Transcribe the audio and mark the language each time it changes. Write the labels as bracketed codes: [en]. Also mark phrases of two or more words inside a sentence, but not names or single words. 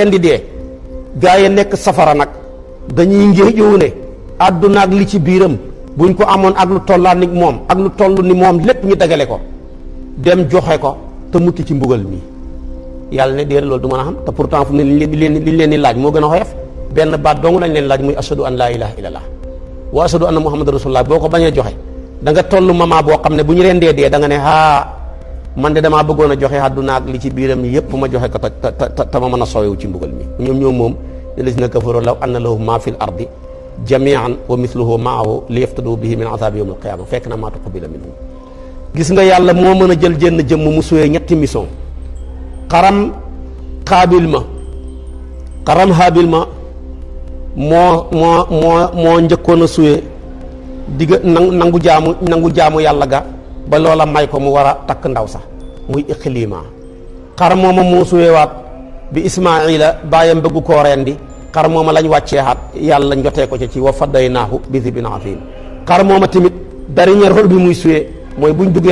[wo] rendi dee gaa yi nekk safara nag dañuy ngéejoo ne àdduna ak li ci biiram buñ ko amoon ak lu tollaa ni moom ak lu toll ni moom lépp ñu dagale ko dem joxe ko te mucc ci mbugal mi yàlla ne déer loolu du mën a xam te pourtant fu ne liñ leen di laaj moo gën a xoyof benn baat dong lañ leen laaj muy [ar] أشهد أن لا إله إلا الله وأشهد أن محمدا رسول الله [wo] boo ko bañee joxe da nga toll mama boo xam ne bu ñu rendee dee da nga ne man de damaa bëggoon a joxe àdduna ak li ci biiram yépp ma joxe ko te ma mën a soowewu ci mbugal mi ñoom moom [ar] الذين كفروا لو أن لهم ما في الأرض جميعا ومثله معه ليفتدوا به من عذاب يوم القيامة [wo] fekk na [ar] ما تقبل منهم [wo] gis nga yàlla moo mën a jël jenn jëmm mu suyee ñetti mission xaram Qaabil ma xaram Haabil ma moo njëkkoon a suyee digga nangu jaamu yàlla ga ba loola may ko mu war a takk ndaw sax muy Iqliima xar mooma moo suyewaat bi Ismaila bàyyam bëgg koo rendi xar mooma lañ wàcceexaat yàlla njotee ko ci [ar] وفديناه بذبح عظيم [wo] xar mooma tamit [fr] dernier rôle [wo] bi muy suyee mooy buñ duggee